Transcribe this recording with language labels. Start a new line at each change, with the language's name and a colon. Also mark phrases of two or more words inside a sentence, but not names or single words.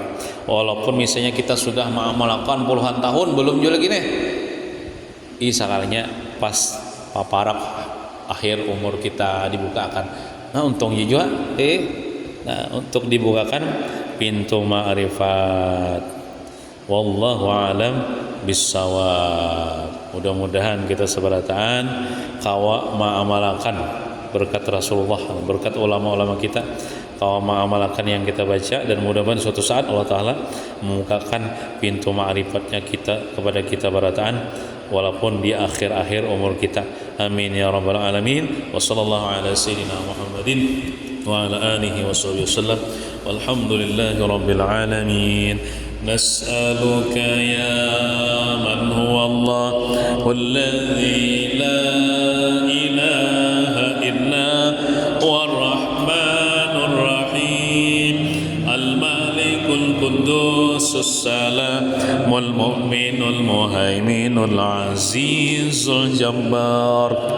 Banjar: Walaupun misalnya kita sudah mengamalkan puluhan tahun belum juga lagi nih. Sekalinya pas paparak akhir umur kita dibukakan. Nah, untungnya juga nah, untuk dibukakan pintu ma'rifat.
Arabic: والله أعلم بالصواب.
Banjar: Mudah-mudahan kita seberataan kawa ma'amalkan berkat Rasulullah, berkat ulama-ulama kita, kawa ma'amalkan yang kita baca, dan mudah-mudahan suatu saat Allah taala membukakan pintu ma'rifatnya kita kepada kita berataan walaupun di akhir-akhir umur kita.
Arabic: آمين يا رب العالمين. وصلى الله على سيدنا محمد وعلى آله وصحبه وسلم. والحمد لله رب العالمين. نسألك يا من هو الله والذي لا إله إلا هو الرحمن الرحيم الملك القدوس السلام المؤمن المهيمن العزيز الجبار